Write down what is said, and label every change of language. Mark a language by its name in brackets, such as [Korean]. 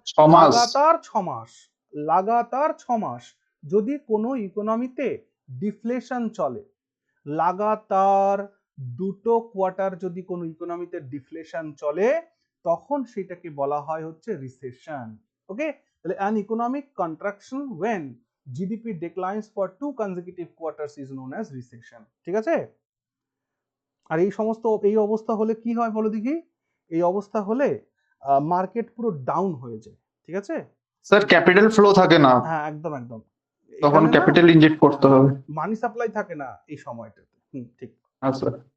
[Bangla] 6 মাস। লাগাতার 6 মাস যদি কোনো ইকোনমিতে ডিফ্লেশন চলে, লাগাতার দুটো কোয়ার্টার যদি কোনো ইকোনমিতে ডিফ্লেশন চলে তখন সেটাকে বলা হয় হচ্ছে রিসেশন। [English] okay, [Bangla] তাহলে [English] An economic contraction when GDP declines for 2 consecutive quarters is known as recession। [Bangla] ঠিক আছে? আর এই অবস্থা হলে কি হয় বলো দেখি? এই অবস্থা হলে মার্কেট পুরো ডাউন হয়ে যায়। ঠিক আছে? স্যার ক্যাপিটাল ফ্লো থাকে না, হ্যাঁ, একদম একদম। তখন এখানে না ক্যাপিটাল ইনজেক্ট করতে হবে। মানি সাপ্লাই থাকে না এই সময়টাতে। ঠিক। আচ্ছা।